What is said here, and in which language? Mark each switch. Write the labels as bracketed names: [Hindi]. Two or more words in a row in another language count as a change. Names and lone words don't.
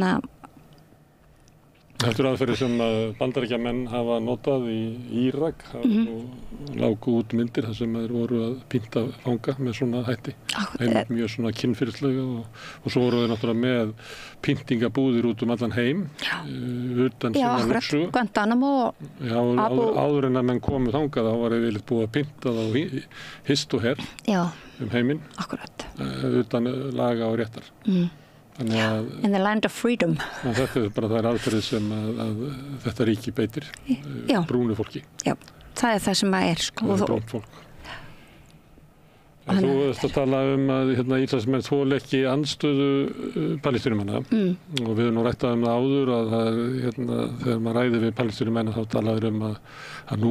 [Icelandic] Þetta aðferðir sem Bandaríkjamenn hafa notað í Írak lágu út myndir þar sem þeir voru að pynta fanga með svona hætti mjög svona kynferðislega og svo voru þeir náttúrulega með pyntingabúðir út allan heim utan sína lúksu Guantanamo áður en að menn komu þangað þá var yfirleitt búið að pynta þá hist og her heiminn utan laga og réttar [English] in the land of freedom. [Icelandic] Þetta bara þær aðferðir sem að þetta ríki beitir brúnu fólki. Já, það er það sem að sko. Brónt fólk. Þú veist að tala að Ísraelsmenn þoli ekki andstöðu Palestínumanna og við höfum nú rætt það áður að þegar maður ræðir við Palestínumenn þá talaður að nú